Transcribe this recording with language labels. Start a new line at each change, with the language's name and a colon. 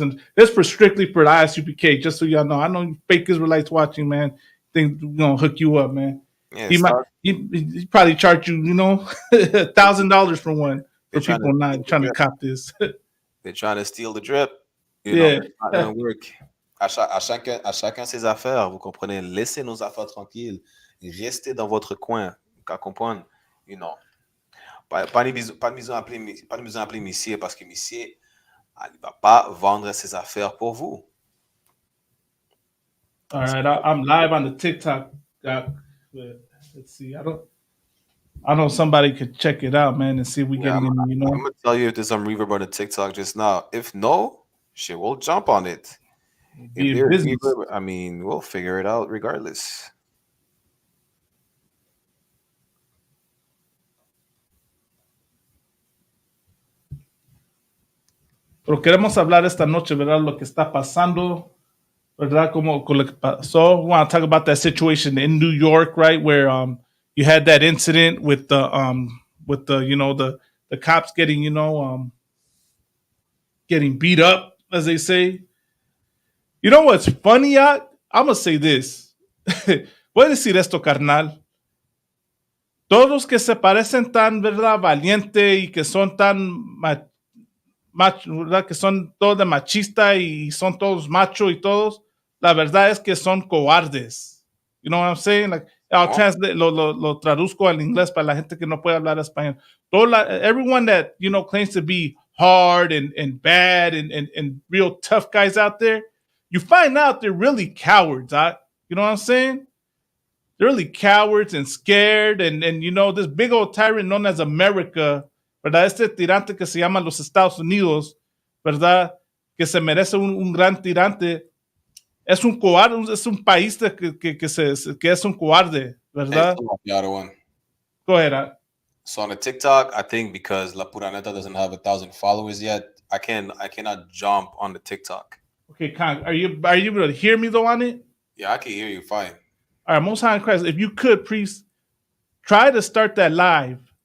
English: And this for strictly for the ISUPK, just so y'all know. I know you fake Israelites watching, man. Think we're going to hook you up, man. Yeah, he probably charge you, you know, $1,000 for one. For people not trying to cop this. They're trying to steal the drip. You Yeah. know, it's not gonna work.
French: À chacun ses affaires, vous comprenez? Laissez nos affaires tranquilles. Restez dans votre coin. Vous comprenez?
English: You know.
French: Pas de mise en appeler Missier parce que Missier, il va pas vendre ses affaires pour vous.
English: All right, I'm live on the TikTok. Let's see. I know somebody could check it out, man, and see if we get any, you know. I'm gonna tell you if there's some reverb on the TikTok just now. If no, shit, we'll jump on it. If there's reverb, I mean, we'll figure it out regardless.
Spanish: Pero queremos hablar esta noche, ¿verdad? Lo que está pasando, ¿verdad? Como con lo que pasó.
English: We want to talk about that situation in New York, right? Where you had that incident with the you know, the cops getting, you know, getting beat up, as they say. You know what's funny, I'm gonna say this.
Spanish: Voy a decir esto, carnal. Todos que se parecen tan, ¿verdad? Valiente y que son tan ¿verdad? Que son todos de machista y son todos macho y todos, la verdad es que son cobardes.
English: You know what I'm saying? Like, I'll translate,
Spanish: lo traduzco al inglés para la gente que no puede hablar español.
English: Everyone that, you know, claims to be hard and bad and real tough guys out there, you find out they're really cowards. You know what I'm saying? They're really cowards and scared and you know, this big old tyrant known as America, ¿verdad?
Spanish: Este tirante que se llama los Estados Unidos, ¿verdad? Que se merece un gran tirante. Es un cobarde, es un país que es un cobarde, ¿verdad?
English: The other one. Go ahead. So on the TikTok, I think because La Pura Neta doesn't have 1,000 followers yet, I cannot jump on the TikTok. Okay, Khan, are you able to hear me though on it? Yeah, I can hear you fine. All right, Most High in Christ, if you could, please try to start that live.